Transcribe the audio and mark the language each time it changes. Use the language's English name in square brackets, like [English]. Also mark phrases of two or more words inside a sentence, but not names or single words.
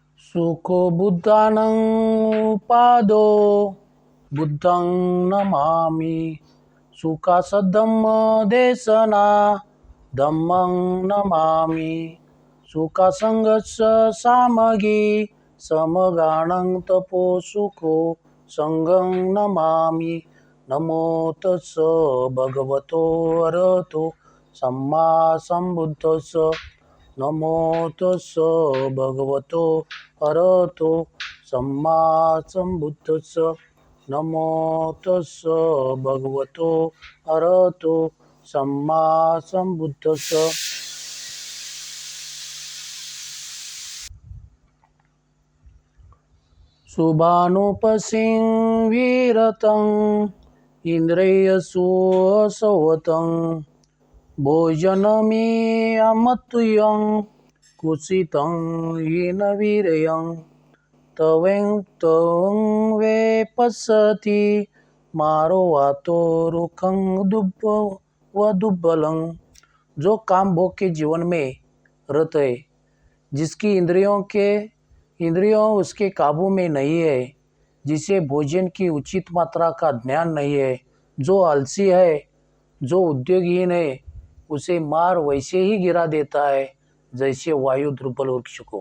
[Pali] सुखो बुद्धानं पादो बुद्धं नमामि। सुखासद्धम्म देशना धम्मं नमामि। सुखासंगस्स सामगी समगानं तपो सुखो संगं नमामि। नमो तस्स भगवतो अरहतो सम्मा संबुद्धस्स। नमो तस्स भगवतो अरहतो सम्मा संबुद्धस्स। नमो तस्स भगवतो अरहतो सम्मा संबुद्धस्स। शुभानुपसिंविरतं इन्द्रियसुसवतं भोजनमियमतुयं कुसितं हीनवीर्यं तवें वे पश्यति मारो वातो रुखं दुब्बलं। [Hindi] जो काम भोग के जीवन में रत है, जिसकी इंद्रियों उसके काबू में नहीं है, जिसे भोजन की उचित मात्रा का ज्ञान नहीं है, जो आलसी है, जो उद्योगहीन है, उसे मार वैसे ही गिरा देता है जैसे वायु दुर्बल वृक्ष को।